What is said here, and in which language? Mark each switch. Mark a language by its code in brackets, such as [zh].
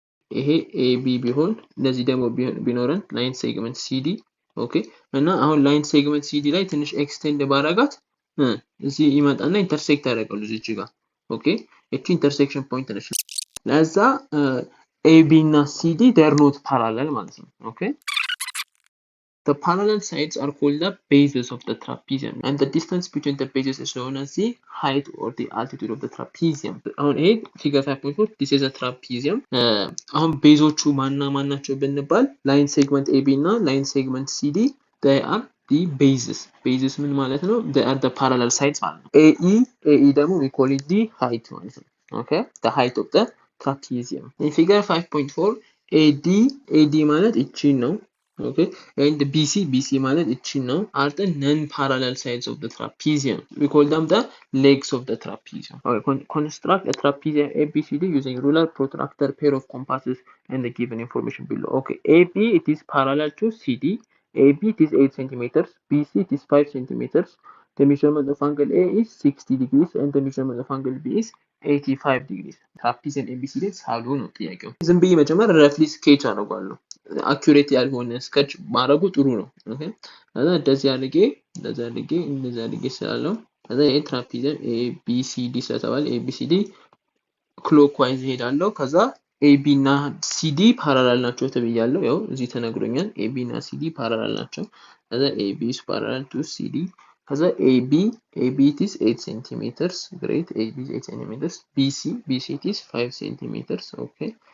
[am] ይሄ AB ቢሆን ለዚህ ደግሞ ቢኖረን ላይን ሴግመንት CD ኦኬ እና አሁን ላይን ሴግመንት CD ላይ ትንሽ ኤክስቴንድ ባረጋት እዚህ ይመጣና ኢንተርሴክት ያደርጋሉ እዚህ ጋር ኦኬ እቺ ኢንተርሴክሽን ፖይንት ነች ለዛ [en] AB እና CD they are not parallel [am] ማለት ነው ኦኬ [en] The parallel sides are called the bases of the trapezium and the distance between the bases is known as the height or the altitude of the trapezium. አሁን ይሄ figure 5.4 this is a trapezium. [am] አሁን ቤዞቹ ማናቸው ብንባል [en] line segment AB እና line segment CD they are the bases. [am] Bases ምን ማለት ነው? [en] They are the parallel sides [am] ማለት ነው. [en] AE ደግሞ we call it the height ማለት ነው. Okay? The height of the trapezium. In figure 5.4 AD [am] ማለት እቺ ነው. [en] Okay, and BC [am] ማለት እቺ ነው [en] are the non-parallel sides of the trapezium. We call them the legs of the trapezium. Okay, construct a trapezium ABCD using ruler, protractor, pair of compasses, and the given information below. Okay, AB it is parallel to CD. AB it is 8 centimeters. BC it is 5 centimeters. The measurement of angle A is 60 degrees, and the measurement of angle B is 85 degrees. [am] trapezium ABCD ሳሉ ነው ጥያቄው። ዝም ብዬ መጀመሪያ roughly sketch አደርጋለሁ። አኩሬት ያልሆነ ስኬች ማድረጉ ጥሩ ነው ኦኬ ከዛ እንደዚህ አድርጌ ስላለው ከዛ ይሄ ትራፒዚየም ABCD ስለተባለ ABCD ክሎክዋይዝ ሄዳለሁ ከዛ AB እና CD ፓራላል ናቸው ተብያለሁ ያው እዚህ ተነግሮኛል AB እና CD ፓራላል ናቸው ከዛ [en] AB is parallel to CD [am] ከዛ [en] AB it is 8 centimeters great AB is 8 centimeters BC it is 5 centimeters okay